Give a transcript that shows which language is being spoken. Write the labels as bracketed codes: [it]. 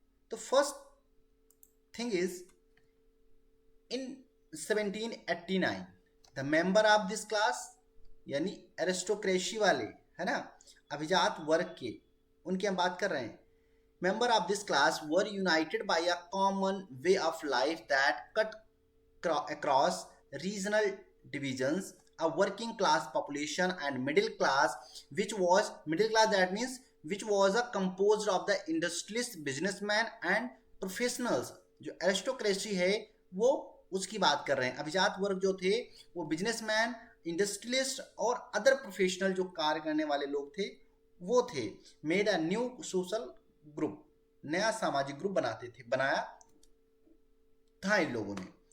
[hi] तो [en] first thing is in 1789 the member of this class, [hi] यानी aristocracy वाले, है ना, अभिजात वर्ग के, उनकी हम बात कर रहे हैं। [en] Members of this class were united by a common way of life that cut across regional divisions. A working class population and middle class, which was middle class, that means which was a composed of the industrialists, businessmen and professionals. [hi] जो aristocracy है वो उसकी बात कर रहे हैं। अभिजात वर्ग जो थे वो बिजनेसमैन, इंडस्ट्रियलिस्ट और अदर प्रोफेशनल जो कार्य करने वाले लोग थे वो थे। [en] made a new social group, [hi] नया सामाजिक ग्रुप बनाया था इन लोगों ने।